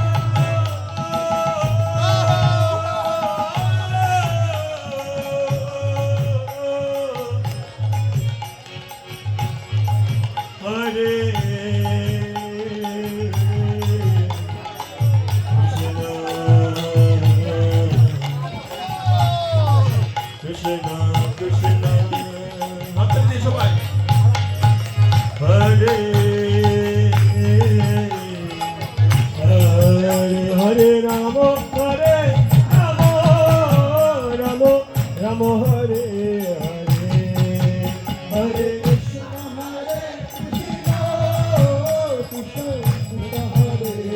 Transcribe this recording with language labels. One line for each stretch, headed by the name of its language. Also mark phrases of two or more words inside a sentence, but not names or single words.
Sanskrit: হরে কৃষ্ণ কৃষ্ণ
Bangla: হাত দিয়ে সবাই
Sanskrit: हरे हरे हरे राम हरे राम राम राम हरे हरे हरे कृष्ण हरे कृष्ण कृष्ण कृष्ण हरे